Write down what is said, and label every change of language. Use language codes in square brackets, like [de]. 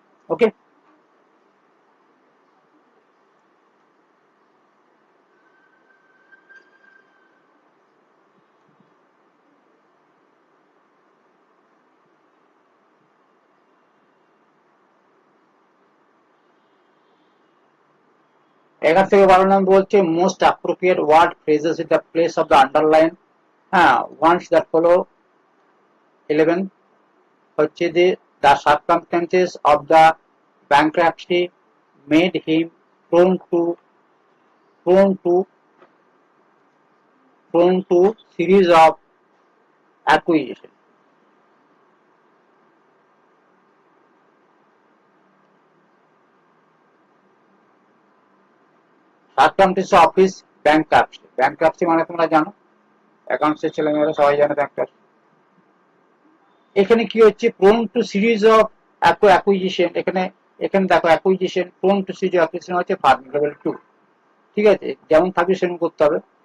[en] okay, [bn] এখান থেকে 12 নম্বর বলছে [en] Most appropriate word phrases in the place of the underline, হ্যাঁ, once that follow 11 হচ্ছে যে the circumstances of the bankruptcy made him prone to prone to prone to series of acquisition. Circumstances of his bankruptcy. [bn] Bankruptcy মানে তোমরা জানো, অ্যাকাউন্টসের ছেলেমেয়েরা সবাই জানে bankruptcy। এখানে কি হচ্ছে, [en] prone to series of acquisition, [bn] এখানে দেখো acquisition, prone to series of acquisition হচ্ছে vulnerable to, ঠিক আছে, যেমন থাকবে সেরকম করতে হবে।